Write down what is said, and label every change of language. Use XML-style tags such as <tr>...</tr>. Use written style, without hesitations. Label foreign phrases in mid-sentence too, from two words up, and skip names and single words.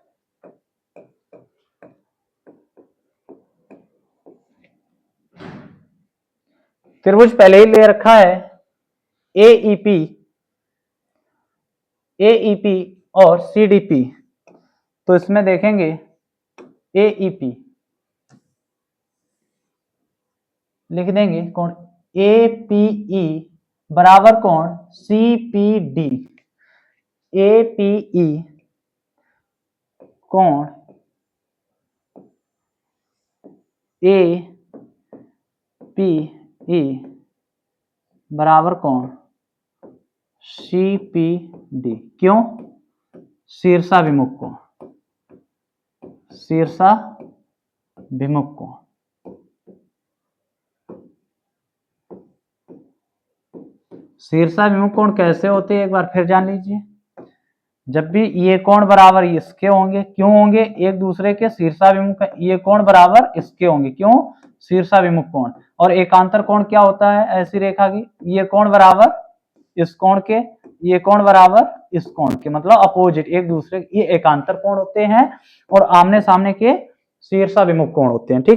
<hi>त्रिभुज पहले ही ले रखा है, एईपी, एईपी और सीडीपी, तो इसमें देखेंगे एईपी लिख देंगे, कोण एपीई बराबर कोण सीपीडी, एपीई कोण एपीई बराबर कोण सीपीडी, क्यों, शीर्षाभिमुख कोण, शीर्षाभिमुख कोण। शीर्षाभिमुख कोण कैसे होते हैं एक बार फिर जान लीजिए। जब भी ये कोण बराबर इसके होंगे, क्यों होंगे, एक दूसरे के शीर्षाभिमुख, ये कोण बराबर इसके होंगे, क्यों, शीर्षाभिमुख कोण। और एकांतर कोण क्या होता है ऐसी रेखा की, ये कोण बराबर इस कोण के, ये कोण बराबर इस कोण के, मतलब अपोजिट एक दूसरे, ये एकांतर कोण होते हैं और आमने सामने के शीर्षाभिमुख कोण होते हैं।</hi>